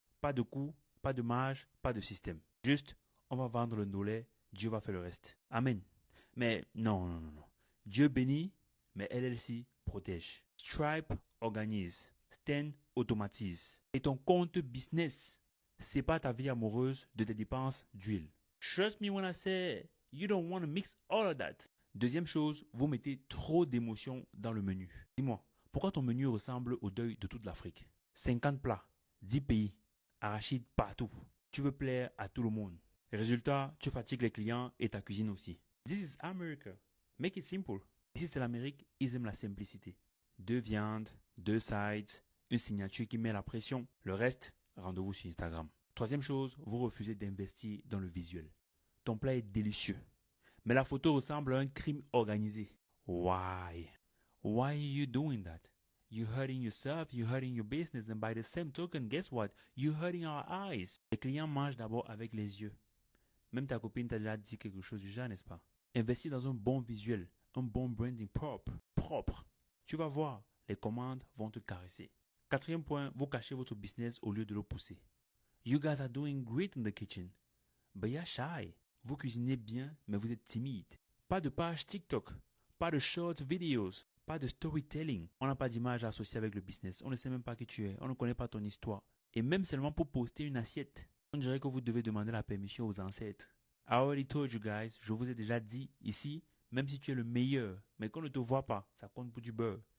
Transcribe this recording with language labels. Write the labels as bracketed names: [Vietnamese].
[French] Pas de coût, pas de marge, pas de système. Juste, on va vendre le nolet, Dieu va faire le reste. Amen. Mais non. Dieu bénit, mais LLC protège. Stripe organise. Sten automatise. Et ton compte business, c'est pas ta vie amoureuse de tes dépenses d'huile. [English] Trust me when I say, you don't want to mix all of that. [French] Deuxième chose, vous mettez trop d'émotions dans le menu. Dis-moi, pourquoi ton menu ressemble au deuil de toute l'Afrique? 50 plats, 10 pays, arachide partout. Tu veux plaire à tout le monde. Résultat, tu fatigues les clients et ta cuisine aussi. [English] This is America. Make it simple. [French] Ici, c'est l'Amérique, ils aiment la simplicité. 2 viandes, 2 sides, une signature qui met la pression. Le reste, rendez-vous sur Instagram. Troisième chose, vous refusez d'investir dans le visuel. Ton plat est délicieux, mais la photo ressemble à un crime organisé. [English] Why? Why are you doing that? You're hurting yourself, you're hurting your business, and by the same token, guess what? You're hurting our eyes. [French] Les clients mangent d'abord avec les yeux. Même ta copine t'a déjà dit quelque chose du genre, n'est-ce pas? Investis dans un bon visuel, un bon branding propre. Tu vas voir, les commandes vont te caresser. Quatrième point, vous cachez votre business au lieu de le pousser. [English] You guys are doing great in the kitchen, but you're shy. [French] Vous cuisinez bien, mais vous êtes timide. Pas de page TikTok, pas de short videos, pas de storytelling. On n'a pas d'image associée avec le business. On ne sait même pas qui tu es. On ne connaît pas ton histoire. Et même seulement pour poster une assiette, on dirait que vous devez demander la permission aux ancêtres. [English] I already told you guys, [French] je vous ai déjà dit ici, même si tu es le meilleur, mais qu'on ne te voit pas, ça compte pour du beurre.